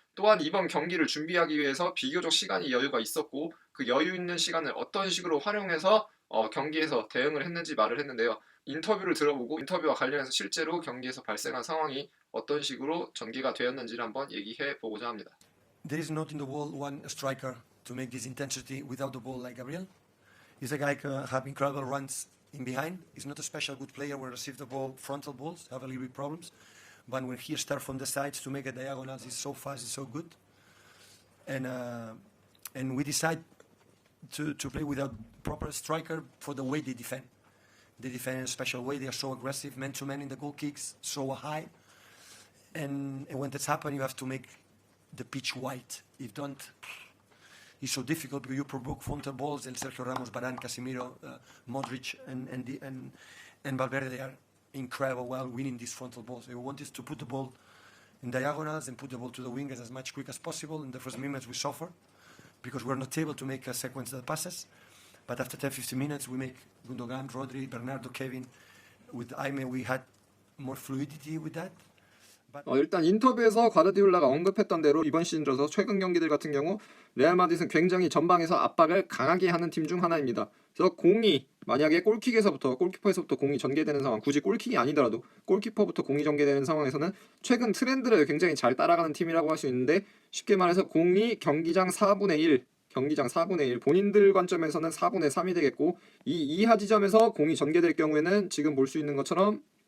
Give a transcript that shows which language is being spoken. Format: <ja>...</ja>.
<ko>또한 이번 경기를 준비하기 위해서 비교적 시간이 여유가 있었고 그 여유 있는 시간을 어떤 식으로 활용해서 경기에서 대응을 했는지 말을 했는데요. 인터뷰를 들어보고 인터뷰와 관련해서 실제로 경기에서 발생한 상황이 어떤 식으로 전개가 되었는지를 한번 얘기해 보고자 합니다.</ko> <en>There is not in the world one striker to make this intensity without the ball like Gabriel. He's a guy who have incredible runs in behind. He's not a special good player when receive the ball, frontal balls, have a little bit problems. But when he starts from the sides to make a diagonal, he's so fast, he's so good. And we decide to play without proper striker for the way they defend. They defend in a special way. They are so aggressive, man to man in the goal kicks, so high. And when that's happened, you have to make the pitch white. If don't, it's so difficult because you provoke frontal balls. And Sergio Ramos, Varane, Casemiro, Modric, and Valverde, they are incredible while winning these frontal balls. We want is to put the ball in diagonals and put the ball to the wingers as much quick as possible. In the first minutes we suffer because we're not able to make a sequence of passes. But after 10-15 minutes we make Gundogan, Rodri, Bernardo, Kevin. With Aime we had more fluidity with that.</en> <ko>일단 인터뷰에서 과르디올라가 언급했던 대로 이번 시즌 들어서 최근 경기들 같은 경우 레알 마드리드는 굉장히 전방에서 압박을 강하게 하는 팀 중 하나입니다. 그래서 공이 만약에 골키퍼에서부터 공이 전개되는 상황, 굳이 골킥이 아니더라도 골키퍼부터 공이 전개되는 상황에서는 최근 트렌드를 굉장히 잘 따라가는 팀이라고 할 수 있는데 쉽게 말해서 공이 경기장 4분의 1 본인들 관점에서는 4분의 3이 되겠고 이 이하 지점에서 공이 전개될 경우에는 지금 볼 수 있는 것처럼</ko>